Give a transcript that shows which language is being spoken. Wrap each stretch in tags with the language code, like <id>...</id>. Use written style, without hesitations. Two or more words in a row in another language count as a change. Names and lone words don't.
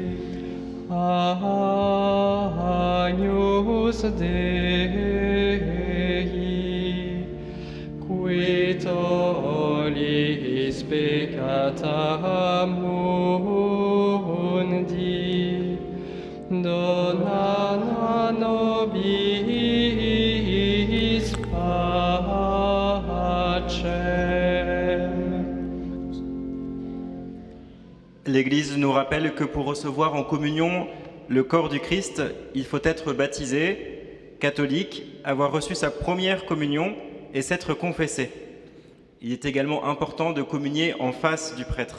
<la>Agnus Dei, qui tollis peccata mundi, dona nobis pacem.</la> <fr>L'Église nous rappelle que pour recevoir en communion le corps du Christ, il faut être baptisé, catholique, avoir reçu sa première communion et s'être confessé. Il est également important de communier en face du prêtre.</fr>